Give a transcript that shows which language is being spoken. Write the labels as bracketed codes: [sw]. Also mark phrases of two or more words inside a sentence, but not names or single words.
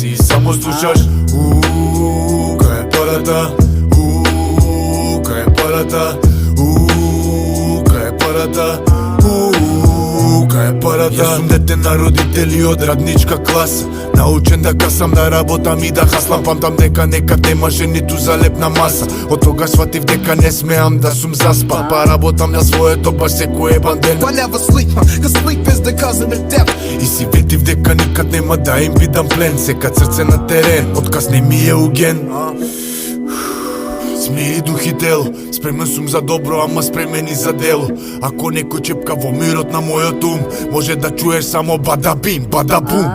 [mk] И само слушаш кај е парата, кај е парата, кај е парата, кај е парата. Јас сум дете на родители од радничка класа. Научен да касам, да работам и да хаслам. Памтам дека некад немаше ниту залепна маса. Од тога сватив дека не смеам да сум заспан. Па работам на своето баш секој ебан ден. [en] I never sleep, cause sleep is the cousin of death. [mk] И си ветив дека никад нема да им бидам плен. Сека срце на терен, отказ не ми е уген. Смири дух и тело, спремен сум за добро, ама спремен и за дело. Ако некој чепка во мирот на мојот ум, може да чуеш само бадабим, бадабум.